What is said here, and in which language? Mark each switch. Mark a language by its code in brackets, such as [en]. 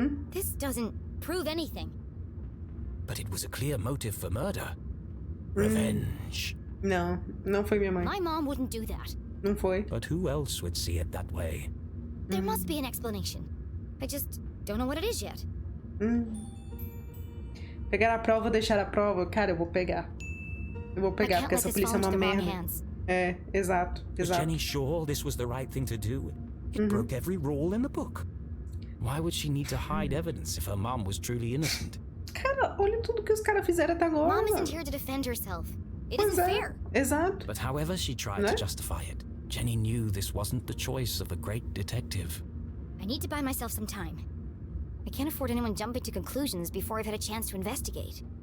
[en] This doesn't prove anything. But it was a clear motive for murder. Revenge. [pt] Não foi minha mãe. [en] My mom wouldn't do that. [pt] Não foi. [en] But who else would see it that way? There must be an explanation. I just don't know what it is yet. [pt] Pegar a prova ou deixar a prova? Cara, eu vou pegar. Eu vou pegar, porque essa polícia é uma merda. É, exato, [en] Was [pt] exato. [en] Jenny sure this was the right thing to do? It broke every rule in the book. Why would she need to hide evidence if her mom was truly innocent? [pt] Cara, olha tudo que os caras fizeram até agora. [en] Mom isn't here to defend herself. It [pt] Pois [en] isn't [pt] é, [en] fair. [pt] exato. [en] But however she tried to justify it, Jenny knew this wasn't the choice of the great detective. I need to buy myself some time. I can't afford anyone jumping to conclusions before I've had a chance to investigate.